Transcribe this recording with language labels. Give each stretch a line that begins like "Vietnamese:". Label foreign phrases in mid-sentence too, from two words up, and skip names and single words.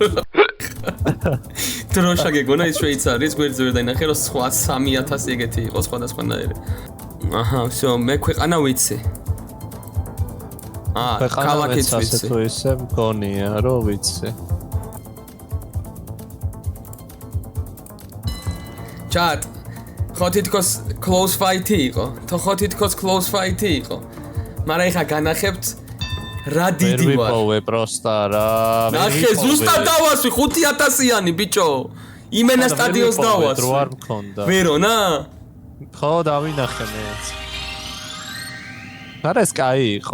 Georgian: დროშა გეგონა ის შვეიცარიის გვერდზე ვერ დაინახე რომ სხვა 3000 ეგეთი იყო სხვადასხვანაირი. აჰა, всё, მე ქვეყანა ვიცი. ქალაქიც ვიცი. თუ ისე მგონია რომ ვიცი. ჩატ ხო თითქოს
English: close fight-
Georgian: ი იყო. ხო თითქოს
English: close fight-
Georgian: ი იყო. მაგრამ ეხა განახებთ რა დიდი ვარ. ვერ ვიპოვე პროსტა რა. ნახე ზუსტად დავასვი 5000-იანი ბიჭო. იმენა სტადიონს დავასვი. რო არ მქონდა. ვერონა? ხო დავინახე მეც. არა ეს კაი იყო.